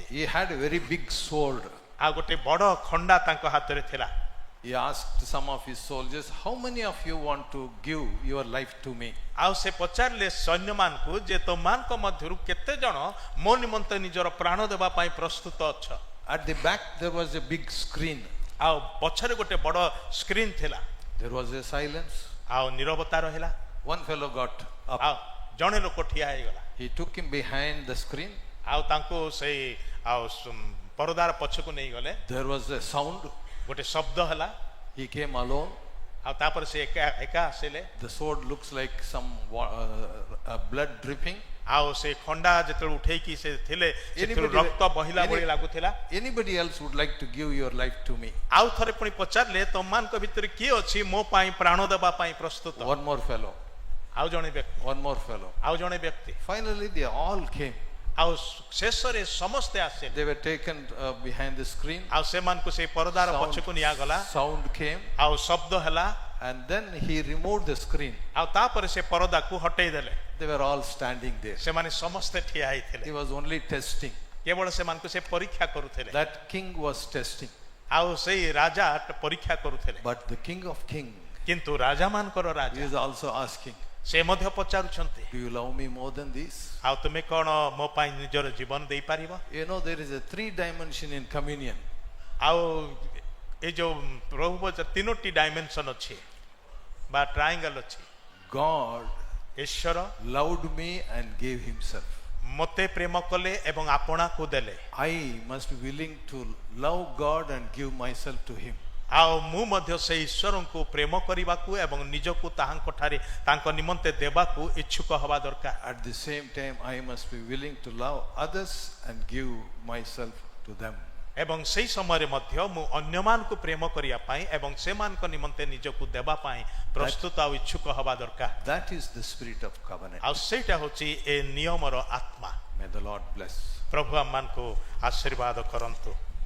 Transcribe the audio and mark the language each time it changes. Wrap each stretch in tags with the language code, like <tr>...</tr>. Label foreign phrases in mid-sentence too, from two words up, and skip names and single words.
<en>He had a very big sword.</en> <or>ଆଉ ଗୋଟେ ବଡ଼ ଖଣ୍ଡା ତାଙ୍କ ହାତରେ ଥିଲା।</or> <en>He asked some of his soldiers, how many of you want to give your life to me?</en> <or>ଆଉ ସେ ପଚାରିଲେ ସୈନ୍ୟମାନଙ୍କୁ ଯେ ତମମାନଙ୍କ ମଧ୍ୟରୁ କେତେ ଜଣ ମୋ ନିମନ୍ତେ ନିଜର ପ୍ରାଣ ଦେବା ପାଇଁ ପ୍ରସ୍ତୁତ ଅଛ?</or> <en>At the back there was a big screen.</en> <or>ଆଉ ପଛରେ ଗୋଟେ ବଡ଼ ସ୍କ୍ରିନ୍ ଥିଲା।</or> <en>There was a silence.</en> <or>ଆଉ ନିରବତା ରହିଲା।</or> <en>One fellow got up.</en> <or>ଆଉ ଜଣେ ଲୋକ ଠିଆ ହେଇଗଲା।</or> <en>He took him behind the screen.</en> <or>ଆଉ ତାଙ୍କୁ ସେଇ ଆଉ ପରଦାର ପଛକୁ ନେଇଗଲେ।</or> <en>There was a sound.</en> <or>ଗୋଟେ ଶବ୍ଦ ହେଲା।</or> <en>He came alone.</en> <or>ଆଉ ତାପରେ ସେ ଏକା ଆସିଲେ।</or> <en>The sword looks like some blood dripping.</en> <or>ଆଉ ସେ ଖଣ୍ଡା ଯେତେବେଳେ ଉଠେଇକି ସେ ଥିଲେ ସେଥିରୁ ରକ୍ତ ବହିଲା ଭଳି ଲାଗୁଥିଲା।</or> <en>Anybody else would like to give your life to me?</en> <or>ଆଉ ଥରେ ପୁଣି ପଚାରିଲେ ତମମାନଙ୍କ ଭିତରେ କିଏ ଅଛି ମୋ ପାଇଁ ପ୍ରାଣ ଦେବା ପାଇଁ ପ୍ରସ୍ତୁତ?</or> <en>One more fellow.</en> <or>ଆଉ ଜଣେ ବ୍ୟକ୍ତି।</or> <en>One more fellow.</en> <or>ଆଉ ଜଣେ ବ୍ୟକ୍ତି।</or> <en>Finally they all came.</en> <or>ଆଉ ଶେଷରେ ସମସ୍ତେ ଆସିଲେ।</or> <en>They were taken behind the screen.</en> <or>ଆଉ ସେମାନଙ୍କୁ ସେଇ ପରଦାର ପଛକୁ ନିଆଗଲା।</or> <en>Sound came.</en> <or>ଆଉ ଶବ୍ଦ ହେଲା।</or> <en>And then he removed the screen.</en> <or>ଆଉ ତାପରେ ସେ ପରଦାକୁ ହଟେଇ ଦେଲେ।</or> <en>They were all standing there.</en> <or>ସେମାନେ ସମସ୍ତେ ଠିଆ ହେଇଥିଲେ।</or> <en>He was only testing.</en> <or>କେବଳ ସେମାନଙ୍କୁ ସେ ପରୀକ୍ଷା କରୁଥିଲେ।</or> <en>That king was testing.</en> <or>ଆଉ ସେଇ ରାଜା ପରୀକ୍ଷା କରୁଥିଲେ।</or> <en>But the king of kings,</en> <or>କିନ୍ତୁ ରାଜାମାନଙ୍କର</or> <en>he</en> <or>ରାଜା</or> <en>is also asking,</en> <or>ସେ ମଧ୍ୟ ପଚାରୁଛନ୍ତି,</or> <en>do you love me more than this?</en> <or>ଆଉ ତୁମେ କଣ ମୋ ପାଇଁ ନିଜର ଜୀବନ ଦେଇପାରିବ?</or> <en>You know there is a 3 dimension in communion.</en> <or>ଆଉ ଏ ଯୋଉ ପ୍ରଭୁ ତିନୋଟି ଡାଇମେନସନ ଅଛି ବା ଟ୍ରାୟାଙ୍ଗଲ ଅଛି।</or> <en>God</en> <or>ଈଶ୍ୱର</or> <en>loved me and gave himself.</en> <or>ମୋତେ ପ୍ରେମ କଲେ ଏବଂ ଆପଣାକୁ ଦେଲେ।</or> <en>I must be willing to love God and give myself to him.</en> <or>ଆଉ ମୁଁ ମଧ୍ୟ ସେ ଈଶ୍ୱରଙ୍କୁ ପ୍ରେମ କରିବାକୁ ଏବଂ ନିଜକୁ ତାହାଙ୍କ ଠାରେ ତାଙ୍କ ନିମନ୍ତେ ଦେବାକୁ ଇଚ୍ଛୁକ ହେବା ଦରକାର।</or> <en>At the same time I must be willing to love others and give myself to them.</en> <or>ଏବଂ ସେହି ସମୟରେ ମଧ୍ୟ ମୁଁ ଅନ୍ୟମାନଙ୍କୁ ପ୍ରେମ କରିବା ପାଇଁ ଏବଂ ସେମାନଙ୍କ ନିମନ୍ତେ ନିଜକୁ ଦେବା ପାଇଁ ପ୍ରସ୍ତୁତ ଆଉ ଇଚ୍ଛୁକ ହେବା ଦରକାର।</or> <en>That is the spirit of covenant.</en> <or>ଆଉ ସେଇଟା ହେଉଛି ଏ ନିୟମର ଆତ୍ମା।</or> <en>May the Lord bless.</en> <or>ପ୍ରଭୁ ଆମମାନଙ୍କୁ ଆଶୀର୍ବାଦ କରନ୍ତୁ।</or>